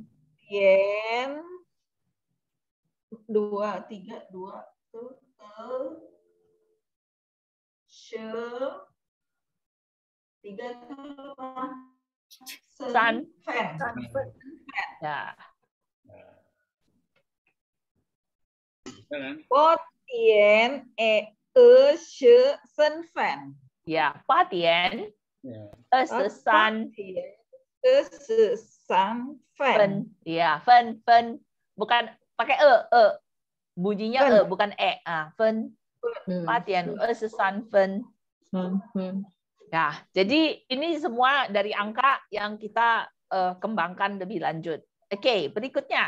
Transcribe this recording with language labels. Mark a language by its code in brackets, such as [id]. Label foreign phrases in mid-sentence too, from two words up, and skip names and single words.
[zh] 点 2 3 2 San. [id] Ya. [zh] 8 点23分. Ya, 8点23分. [id] Ya, 分 bukan pakai bunyinya bukan 分. [zh] 8点23分. [id] Ya, jadi ini semua dari angka yang kita kembangkan lebih lanjut. Oke, berikutnya.